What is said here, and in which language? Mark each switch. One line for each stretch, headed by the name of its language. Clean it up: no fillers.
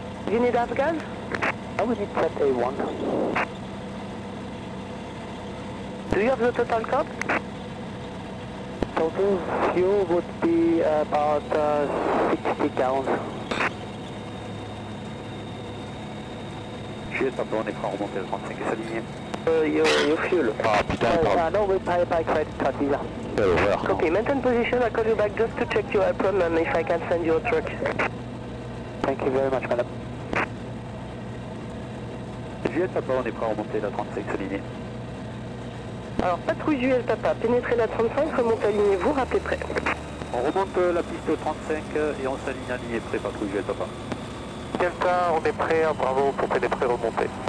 English: You need Afghan? I would need set A1. Do you have the total code? Total fuel would be about 60 gallons.
French: Juliette Papa, on est prêt à remonter le 35 et s'aligner.
English: Your fuel.
French: Ah putain, pardon.
English: No, we pay by credit card Visa. Copy, maintain position, I'll call you back just to check your apron and if I can send you a truck. Thank you very much, madam.
French: Juliette Papa, on est prêt à remonter la 35 s'aligner. Alors, patrouille Juliette Papa, pénétrez la 35, remontez alignez-vous, rappelez prêt. On remonte la piste 35 et on s'aligne aligné prêt, patrouille Juliette Papa. Delta, on est prêt à Bravo pour pénétrer remonter.